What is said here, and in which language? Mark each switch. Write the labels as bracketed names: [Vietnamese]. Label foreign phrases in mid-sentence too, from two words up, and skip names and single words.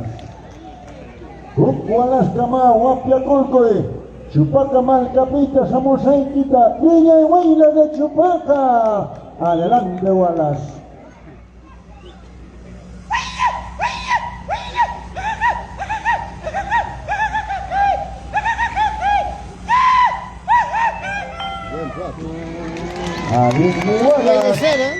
[Spanish] Wallace Kama, Huapiaculco, Chupaca Malcapita, Samosaitita, Villa y Huayla de Chupaca. Adelante, Wallace. Anime Wallace.